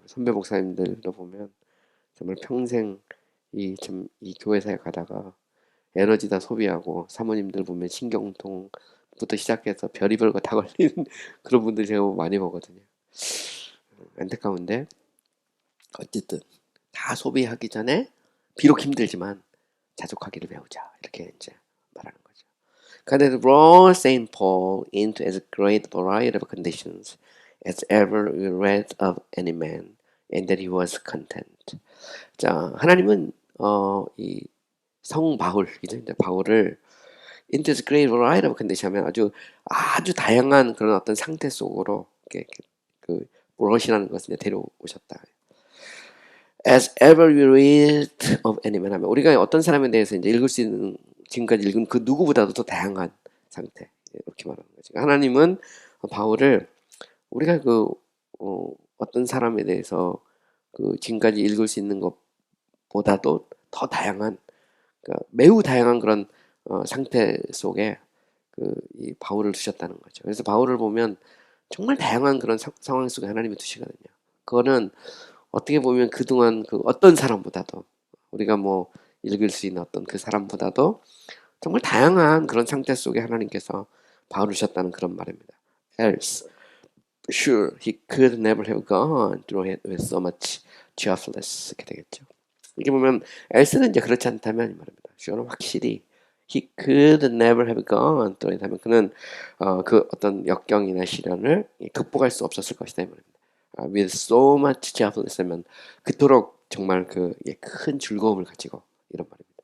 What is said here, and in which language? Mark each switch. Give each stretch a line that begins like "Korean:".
Korean: 선배 목사님들도 보면 정말 평생 이 교회 사역하다가 에너지 다 소비하고 사모님들 보면 신경통부터 시작해서 별의별 거 다 걸리는 그런 분들 제가 많이 보거든요. 안타까운데 어쨌든 다 소비하기 전에 비록 힘들지만 자족하기를 배우자 이렇게 이제 말하는 거죠.
English: God had brought Saint Paul into as great variety of conditions as ever we read of any man, and that he was content.
Korean: 자, 하나님은 이 성 바울이죠. 이제 바울을
English: into as great variety of condition
Korean: 하면 아주 다양한 그런 어떤 상태 속으로 이렇게 그 brought 것을 이제 데려오셨다.
English: As ever we read of any man
Korean: 하면 우리가 어떤 사람에 대해서 이제 읽을 수 있는 지금까지 읽은 그 누구보다도 더 다양한 상태 이렇게 말하는 거죠. 하나님은 바울을 우리가 어떤 사람에 대해서 그 지금까지 읽을 수 있는 것보다도 더 다양한 그러니까 매우 다양한 그런 상태 속에 이 바울을 두셨다는 거죠. 그래서 바울을 보면 정말 다양한 그런 상황 속에 하나님이 두시거든요. 그거는 어떻게 보면 그동안 그 어떤 사람보다도 우리가 뭐 읽을 수 있는 어떤 그 사람보다도 정말 다양한 그런 상태 속에 하나님께서 바울을 두셨다는 그런 말입니다.
English: Else, sure, he could never have gone through it with so much cheerfulness.
Korean: 이렇게 되겠죠. 이렇게 보면 else는 이제 그렇지 않다면 이 말입니다. sure는 확실히
English: he could never have gone through it
Korean: 하면 그는 그 어떤 역경이나 시련을 극복할 수 없었을 것이다 이 말입니다.
English: with so much cheerfulness
Korean: 하면 그토록 정말 큰 즐거움을 가지고 이런 말입니다.